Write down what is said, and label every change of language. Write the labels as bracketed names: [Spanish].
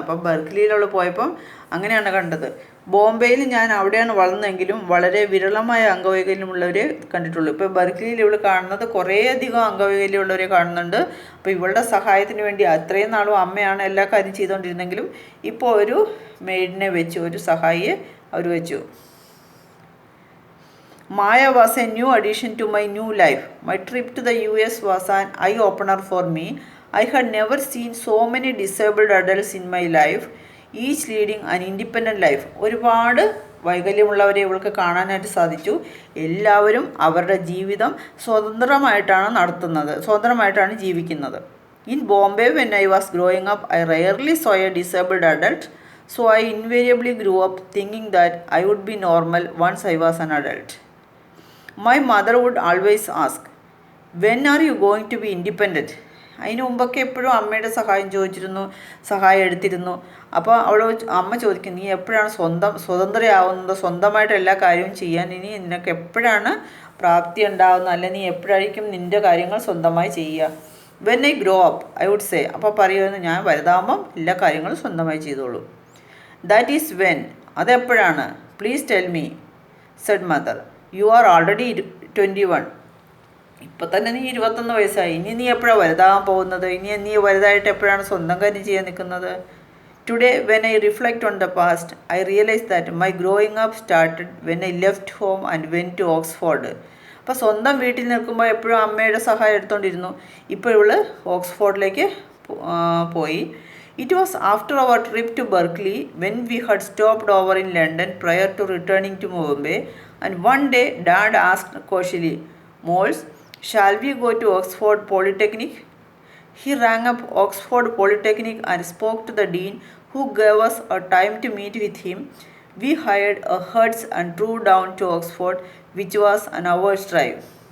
[Malayalam] അപ്പം ബെർക്ക്ലിയിൽ പോയപ്പം അങ്ങനെയാണ് കണ്ടത്. ബോംബെയിൽ ഞാൻ അവിടെയാണ് വളർന്നതെങ്കിലും വളരെ വിരളമായ അംഗവൈകല്യമുള്ളവരെ കണ്ടിട്ടുള്ളൂ. ഇപ്പോൾ ബെർക്ക്ലിയിൽ ഇവൾ കാണുന്നത് കുറേയധികം അംഗവൈകല്യമുള്ളവരെ കാണുന്നുണ്ട്. അപ്പോൾ ഇവളുടെ സഹായത്തിന് വേണ്ടി അത്രയും നാളും അമ്മയാണ് എല്ലാ കാര്യം ചെയ്തുകൊണ്ടിരുന്നെങ്കിലും ഇപ്പോൾ ഒരു മെയ്ഡിനെ വെച്ചു, ഒരു സഹായിയെ അവർ വെച്ചു. [English] Maya was a new addition to my new life. My trip to the US was an eye-opener for me. I had never seen so many disabled adults in my life, each leading an independent life. [Malayalam] ഒരുപാട് വൈകല്യമുള്ളവരെ ഇവൾക്ക് കാണാനായിട്ട് സാധിച്ചു. എല്ലാവരും അവരുടെ ജീവിതം സ്വതന്ത്രമായിട്ടാണ് ജീവിക്കുന്നത്. [English] In Bombay, when I was growing up, I rarely saw a disabled adult, so I invariably grew up thinking that I would be normal once I was an adult. My mother would always ask, when are you going to be independent? [Malayalam] അതിന് മുമ്പൊക്കെ എപ്പോഴും അമ്മയുടെ സഹായം എടുത്തിരുന്നു. അപ്പോൾ അമ്മ ചോദിക്കും, നീ എപ്പോഴാണ് സ്വതന്ത്രയാവുന്നത്, സ്വന്തമായിട്ട് എല്ലാ കാര്യവും ചെയ്യാൻ ഇനി നിനക്ക് എപ്പോഴാണ് പ്രാപ്തി ഉണ്ടാവുന്നത്, അല്ലെ നീ എപ്പോഴായിരിക്കും നിൻ്റെ കാര്യങ്ങൾ സ്വന്തമായി ചെയ്യുക? [English] when I grow up I would say, [Malayalam] അപ്പോൾ പറയുമായിരുന്നു, ഞാൻ വലുതാകുമ്പം എല്ലാ കാര്യങ്ങളും സ്വന്തമായി ചെയ്തോളൂ. [English] that is when, [Malayalam] അതെപ്പോഴാണ്? [English] Please tell me, said mother. You are already 21. [Malayalam] ഇപ്പം തന്നെ നീ 21 വയസ്സായി. ഇനി നീ എപ്പോഴാണ് വലുതാകാൻ പോകുന്നത്? ഇനി നീ വലുതായിട്ട് എപ്പോഴാണ് സ്വന്തം കാര്യം ചെയ്യാൻ നിൽക്കുന്നത്? [English] Today when I reflect on the past I realise that my growing up started when I left home and went to Oxford. [Malayalam] അപ്പോൾ സ്വന്തം വീട്ടിൽ നിൽക്കുമ്പോൾ എപ്പോഴും അമ്മയുടെ സഹായം എടുത്തുകൊണ്ടിരുന്നു. ഇപ്പോൾ ഇവള് ഓക്സ്ഫോർഡിലേക്ക് പോയി. [English] It was after our trip to Berkeley when we had stopped over in London prior to returning to Bombay. And one day, Dad asked cautiously, Moles, shall we go to Oxford Polytechnic? He rang up Oxford Polytechnic and spoke to the dean, who gave us a time to meet with him. We hired a hertz and drove down to Oxford, which was an hour's drive.